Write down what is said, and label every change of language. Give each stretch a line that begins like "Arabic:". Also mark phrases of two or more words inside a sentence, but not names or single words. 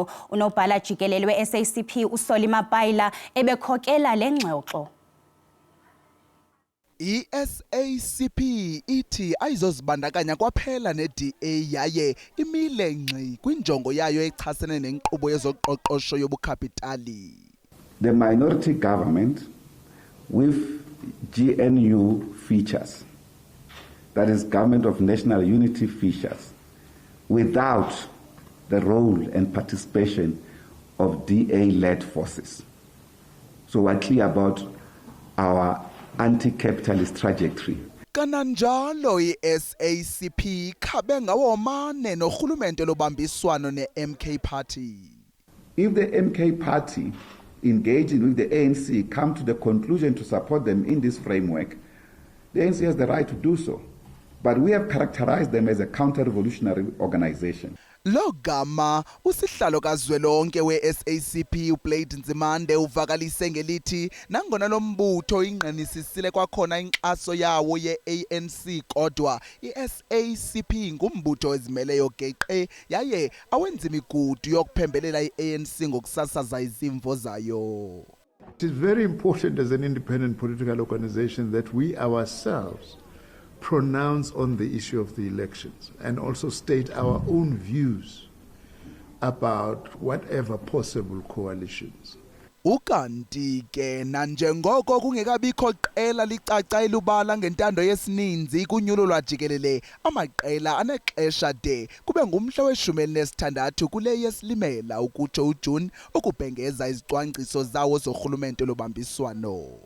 Xhosa: Unobhala jikelele we-SACP uSoli Mapayila ebekhokela le ngxoxo. I-SACP ithi ayizozibandakanya kwaphela ne-DA yaye imile ngxi kwinjongo yayo echasene nenkqubo yezoqoqosho yobukhapitali.
English: The minority government with GNU features, that is Government of National Unity features, without the role and participation of DA-led forces. So we're clear about our anti-capitalist trajectory.
Xhosa: Kananjalo i-SACP khabe ngawomane norhulumente lobambiswano ne-MK Party.
English: If the MK Party engaging with the ANC come to the conclusion to support them in this framework, the ANC has the right to do so. But we have characterized them as a counter-revolutionary organization.
Xhosa: Lo gama usihlalo kazwelonke we-SACP uBlade Nzimande uvakalise ngelithi nangona lo mbutho ingqanisisile kwakhona inkxaso yawo ye-ANC kodwa i-SACP ngumbutho ezimeleyo geqe yaye awenza imigudu yokuphembelela i-ANC ngokusasaza izimvo zayo.
English: It is very important as an independent political organization that we ourselves pronounce on the issue of the elections and also state our own views about whatever possible coalitions.
Xhosa: Ukanti ke nanjengoko kungekabikho qela licaca elubala ngentando yesininzi kunyulo lwajikelele amaqela anexesha de kube ngumhla we-16 kule yesilimela ukutsho uJune ukubhengeza izicwangciso zawo zorhulumente lobambiswano.